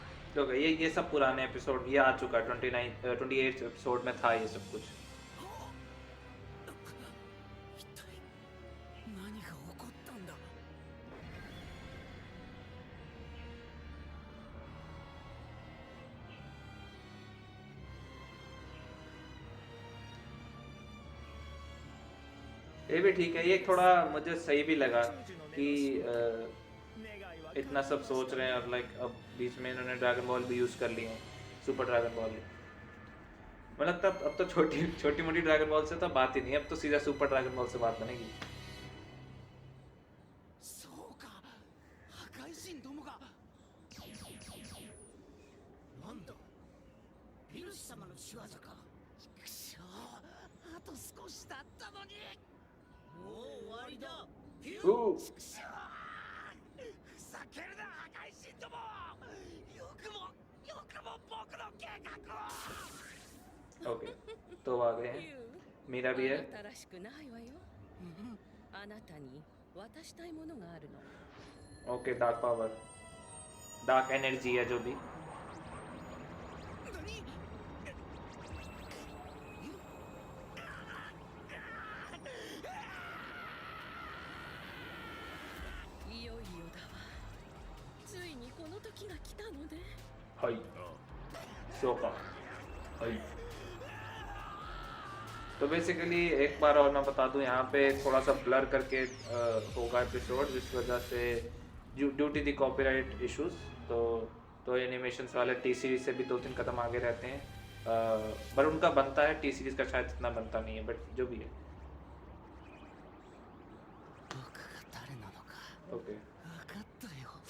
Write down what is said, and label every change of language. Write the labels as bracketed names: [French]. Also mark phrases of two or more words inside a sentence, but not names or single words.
[Hindi] तो ये सब पुराने एपिसोड ये आ चुका 28 एपिसोड में था ये सब कुछ। [Japanese] 一体何が起こったんだ。 [Hindi] ये भी ठीक है, ये थोड़ा मुझे सही भी लगा कि इतना सब सोच रहे हैं और लाइक अब बीच में इन्होंने ड्रैगन बॉल भी यूज कर लिए हैं, सुपर ड्रैगन बॉल। मुझे लगता है अब तो छोटी छोटी मोटी ड्रैगन बॉल से तो बात ही नहीं, अब तो सीधा सुपर ड्रैगन बॉल से बात बनेगी। [Japanese] そうか、破壊神どもが。なんだ、ピルシ様の仕業か。くしょう、あと少しだったのに。もう終わりだ。ピュおうー、くしょう。ふざけるな、破壊神ども。よくも僕の計画を。 [Hindi] ओके तो आ गए हैं, मेरा भी है। [Japanese] あなたらしくないわよ。あなたに渡したいものがあるの。 [English] okay dark power, dark energy [Hindi] है जो भी। [Japanese] 何？いよいよだわ。ついにこの時が来たのね。はいそうかはい। [Hindi] तो बेसिकली एक बार और मैं बता दूं, यहाँ पे थोड़ा सा ब्लर करके होगा एपिसोड, जिस वजह से [English] due to the copyright issues. [Hindi] तो एनिमेशंस वाले टी सीरीज से भी 2-3 कदम आगे रहते हैं, पर उनका बनता है, टी सीरीज का शायद इतना बनता नहीं है, बट जो भी है। [Japanese] 僕が誰なのか [Hindi] ओके [Japanese] 分かったよ。